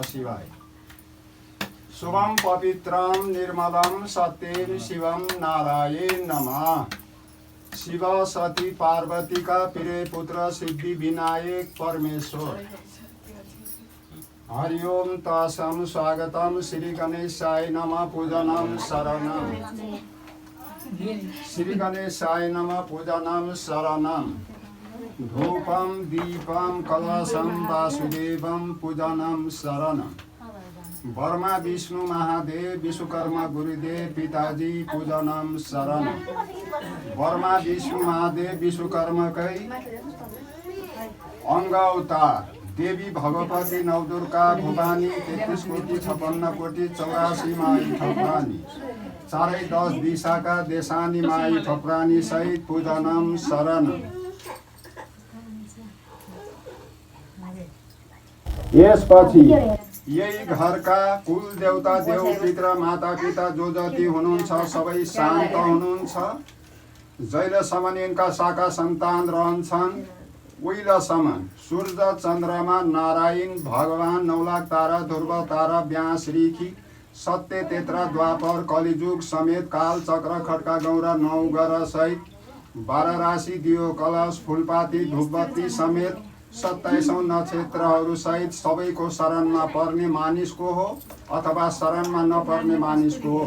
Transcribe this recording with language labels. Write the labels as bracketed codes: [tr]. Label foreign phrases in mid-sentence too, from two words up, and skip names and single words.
[sa] शिवाय शुभम पवित्रम निर्मलम सत्यम शिवम नारायण नमः शिव सती पार्वती का प्रिय पुत्र सिद्धि विनायक परमेश्वर हरि ओम तसम स्वागतम श्री गणेशाय नमः पूजनम शरणम श्री गणेशाय नमः पूजनम शरणम धूपम दीपम कलशम वासुदेवम पूजनम शरणम वर्मा विष्णु महादेव विश्वकर्मा गुरुदेव पिताजी पूजनम शरणम वर्मा विष्णु महादेव विश्वकर्माकै [ne] अंग अवतार देवी भगवती नवदुर्गा भवानी 33 कोटि 56 कोटि 84 माई ठकुरानी चारै 10 दिशाका देशानी माई ठकुरानी सहित [sa] पूजनम शरणम [ne] यसपछि यही घरका कुल देवता देव पित्र माता पिता जो जति हुनुहुन्छ सबै शान्त हुनुहुन्छ जहिलेसम्म यिनका शाखा सन्तान रहन्छन् उहिलेसम्म सूर्य चन्द्रमा नारायण भगवान 9 लाख तारा ध्रुव तारा व्यास ऋखि सत्य तेत्रा द्वापर कलिजुग समेत काल चक्र खड्का गौरा 9 ग्रह सहित 12 राशि दियो कलश फुलपाती धूपबत्ती समेत 27औं नक्षत्रहरू सहित सबैको शरणमा पर्ने मानिसको हो अथवा शरणमा नपर्ने मानिसको हो।